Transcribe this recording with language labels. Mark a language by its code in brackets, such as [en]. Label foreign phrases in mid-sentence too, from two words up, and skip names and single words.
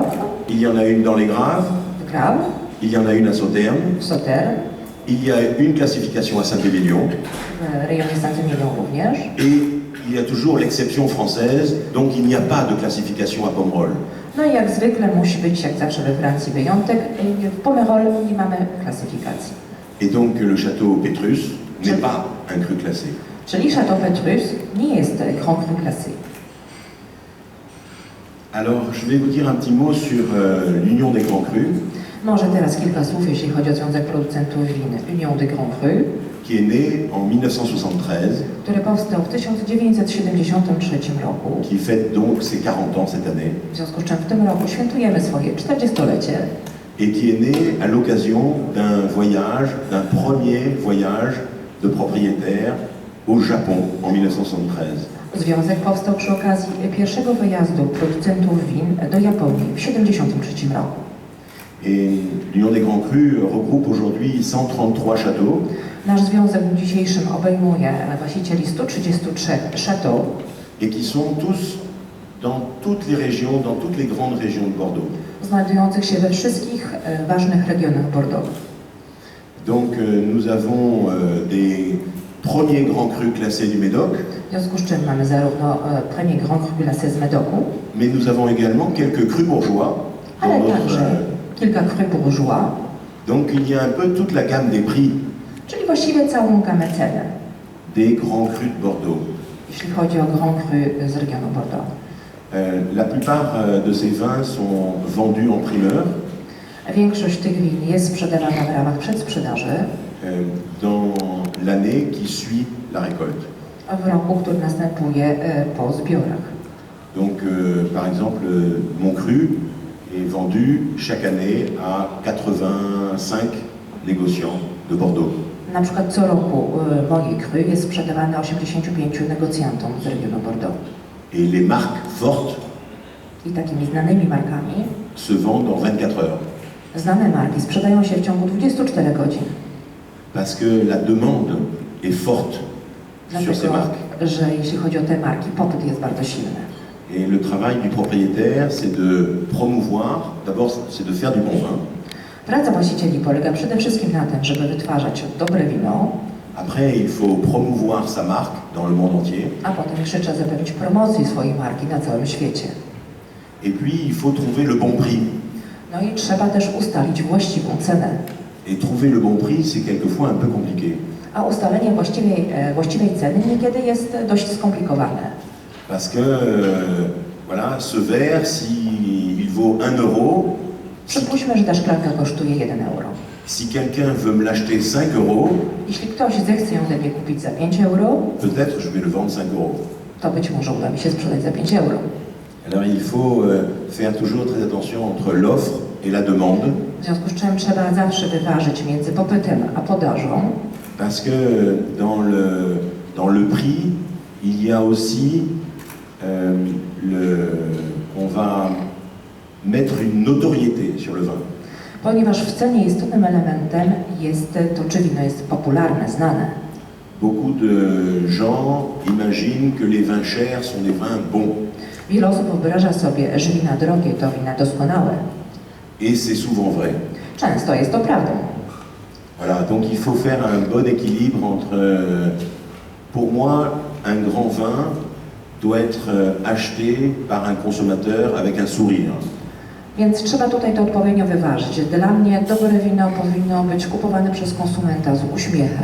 [fr] il y en a une dans les Graves, [pl] w Graves, [fr] il y en a une à Sauternes, [pl] w Sauternes, [fr] il y a une classification à Saint-Émilion, [pl] w rejonie Saint-Émilion również. [fr] et il y a toujours l'exception française, donc il n'y a pas de classification à Pomerol. [pl] No i jak zwykle musi być, jak zawsze we Francji, wyjątek. W Pomerol nie mamy klasyfikacji. [fr] Et donc le château Pétrus n'est pas un cru classé. [pl] Czyli Château Petrus nie jest [fr] Grand Cru classé. Alors je vais vous dire un petit mot sur l'Union des Grands Crus, [pl] Może teraz kilka słów, jeśli chodzi o Związek Producentów Win Union des Grands Cru, [fr] qui est né en 1973, [pl] który powstał w 1973 roku. [fr] qui fête donc ses 40 ans cette année, [pl] W związku z czym w tym roku świętujemy swoje 40-lecie [fr] et qui est né à l'occasion d'un voyage, d'un premier voyage de propriétaires au Japon en 1973. [pl] Związek powstał przy okazji pierwszego wyjazdu producentów win do Japonii w 1973 roku. [fr] Et l'Union des Grands Crus regroupe aujourd'hui 133 châteaux [pl] Nasz związek w dzisiejszym obejmuje właścicieli 133 chateaux [fr] et qui sont tous dans toutes les régions, dans toutes les grandes régions de Bordeaux. [pl] znajdujących się we wszystkich ważnych regionach Bordeaux. [fr] Donc nous avons des premiers grands crus classés du Médoc, [pl] W związku z czym mamy zarówno [fr] premier Grand Cru classé [pl] z Medoku, [fr] mais nous avons également quelques crus bourgeois. dans [pl] ale [fr] notre, [pl] także kilka [fr] cru bourgeois, donc il y a un peu toute la gamme des prix [pl] czyli właściwie całą gamę cen, [fr] des grands crus de Bordeaux. [pl] jeśli chodzi o [fr] Grand Cru [pl] z regionu Bordeaux. [fr] La plupart de ces vins sont vendus en primeur [pl] Większość tych win jest sprzedawana w ramach przedsprzedaży [fr] dans l'année qui suit la récolte. [pl] w roku, który następuje po zbiorach. [fr] Donc par exemple, mon cru est vendu chaque année à 85 négociants de Bordeaux. [pl] Na przykład co roku moje cru jest sprzedawane 85 negocjantom z regionu Bordeaux. [fr] Et les marques fortes [pl] I takimi znanymi markami, [fr] se vendent en 24 heures. [pl] znane marki sprzedają się w ciągu 24 godzin. [fr] Parce que la demande est forte sur ces [pl] Dlatego, [fr] marques. [pl] że jeśli chodzi o te marki, popyt jest bardzo silny. [fr] Et le travail du propriétaire, c'est de promouvoir, d'abord c'est de faire du bon vin, [pl] Praca właścicieli polega przede wszystkim na tym, żeby wytwarzać dobre wino, [fr] après il faut promouvoir sa marque dans le monde entier, [pl] a potem jeszcze trzeba zapewnić promocję swojej marki na całym świecie. [fr] et puis il faut trouver le bon prix. [pl] No i trzeba też ustalić właściwą cenę. [fr] Et trouver le bon prix, c'est quelquefois un peu compliqué. [pl] A ustalenie właściwej ceny niekiedy jest dość skomplikowane. [fr] Parce que, voilà, ce verre, s'il vaut 1 euro, [pl] Przypuśćmy, że ta szklanka kosztuje 1 euro. [fr] si quelqu'un veut me l'acheter 5 euros, [pl] Jeśli ktoś zechce ją ode mnie kupić za 5 euro, [fr] peut-être je vais le vendre 5 euros. [pl] to być może uda mi się sprzedać za 5 euro. [fr] Alors il faut faire toujours très attention entre l'offre et la demande, [pl] W związku z czym trzeba zawsze wyważyć między popytem a podażą, [fr] parce que dans le prix, il y a aussi, on va mettre une notoriété sur le vin. [pl] ponieważ w cenie istotnym elementem jest to, czy wino jest popularne, znane. [fr] Beaucoup de gens imaginent que les vins chers sont des vins bons. [pl] Wiele osób wyobraża sobie, że wina drogie to wina doskonałe. [fr] Et c'est souvent vrai. [pl] Często jest to prawdą. [fr] Voilà, donc il faut faire un bon équilibre entre, pour moi, un grand vin doit être acheté par un consommateur avec un sourire. [pl] Więc trzeba tutaj to odpowiednio wyważyć. Dla mnie dobre wino powinno być kupowane przez konsumenta z uśmiechem,